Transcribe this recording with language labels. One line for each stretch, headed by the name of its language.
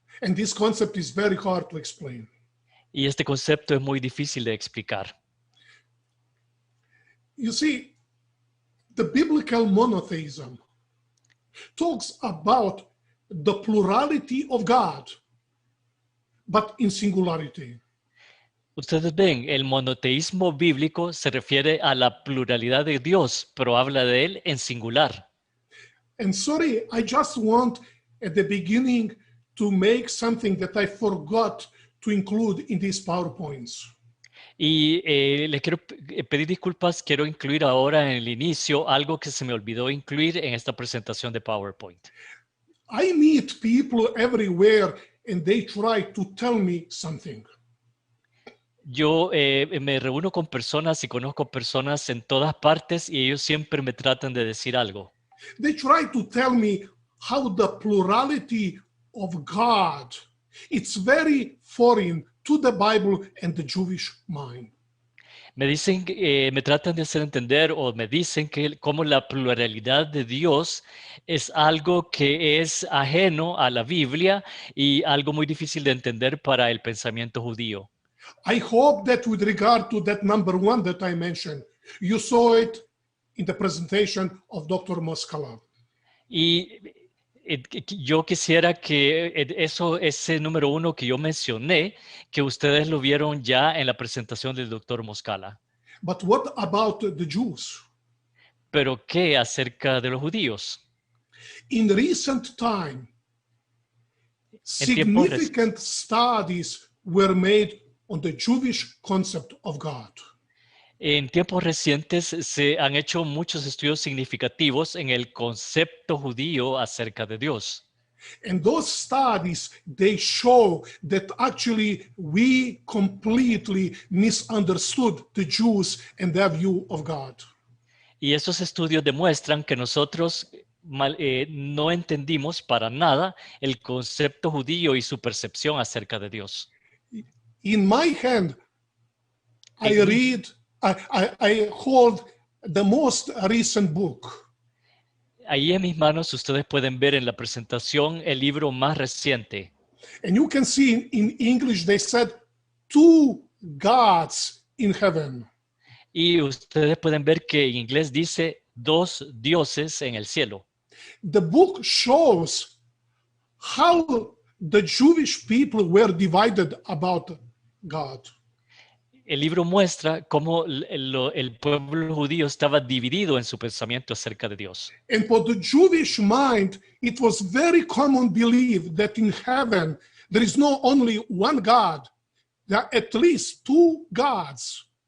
English: And this concept is very hard to explain.
Spanish: Y este concepto es muy difícil de explicar.
English: You see, the biblical monotheism talks about the plurality of God, but in singularity.
Spanish: Ustedes ven, el monoteísmo bíblico se refiere a la pluralidad de Dios, pero habla de él en singular.
English: And sorry, I just want at the beginning to make something that I forgot to include in these PowerPoints.
Spanish: Y le quiero pedir disculpas, quiero incluir ahora en el inicio algo que se me olvidó incluir en esta presentación de PowerPoint.
English: I meet people everywhere and they try to tell me something.
Spanish: Yo me reúno con personas y conozco personas en todas partes y ellos siempre me tratan de decir algo.
English: They try to tell me how the plurality of God, it's very foreign to the Bible and the Jewish mind.
Spanish: Me dicen, me tratan de hacer entender o me dicen que como la pluralidad de Dios es algo que es ajeno a la Biblia y algo muy difícil de entender para el pensamiento judío.
English: I hope that with regard to that number one that I mentioned, you saw it in the presentation of Dr. Moskala.
Spanish: Y yo quisiera que ese número uno que yo mencioné, que ustedes lo vieron ya en la presentación del doctor Moscala.
English: But what about the Jews?
Spanish: Pero ¿qué acerca de los judíos?
English: In recent time, significant studies were made on the Jewish concept of God.
Spanish: En tiempos recientes se han hecho muchos estudios significativos en el concepto judío acerca de Dios.
English: And those studies, they show that actually we completely misunderstood the Jews and their view of God.
Spanish: Y esos estudios demuestran que nosotros no entendimos para nada el concepto judío y su percepción acerca de Dios.
English: In my hand, I hold the most recent book.
Spanish: Ahí en mis manos ustedes pueden ver en la presentación el libro más reciente.
English: And you can see in English they said two gods in heaven.
Spanish: Y ustedes pueden ver que en inglés dice dos dioses en el cielo.
English: The book shows how the Jewish people were divided about God.
Spanish: El libro muestra cómo el pueblo judío estaba dividido en su pensamiento acerca de Dios.
English: And for the Jewish mind, it was very common belief that in heaven there is not only one God, there are at least two gods.